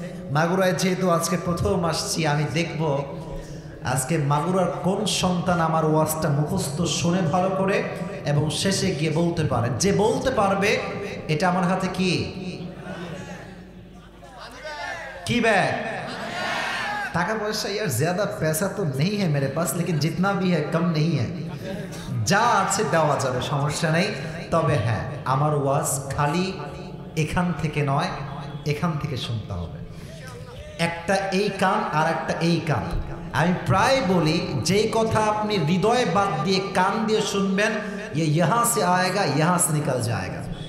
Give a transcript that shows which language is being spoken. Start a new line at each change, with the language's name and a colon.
Bangla: মাগুরায় যেহেতু আজকে প্রথম আসছি, আমি দেখব আজকে মাগুরার কোন সন্তান আমার ওয়াজটা মুখস্থ শুনে ভালো করে এবং শেষে গিয়ে বলতে পারে। যে বলতে পারবে এটা আমার হাতে কি
Hindi: की बैग? टाका पैसा यार ज्यादा पैसा तो नहीं है मेरे पास, लेकिन जितना भी है कम नहीं है।
Bangla: যা আছে দেওয়া যাবে, সমস্যা নেই। তবে হ্যাঁ, আমার ওয়াজ খালি এখান থেকে নয়, এখান থেকে শুনতে হবে। একটা এই কান আর একটা এই কান। আমি প্রায় বলি যে কথা আপনি হৃদয়ে বাদ দিয়ে কান দিয়ে শুনবেন,
Hindi: ये यहाँ से आएगा यहाँ से निकल जाएगा।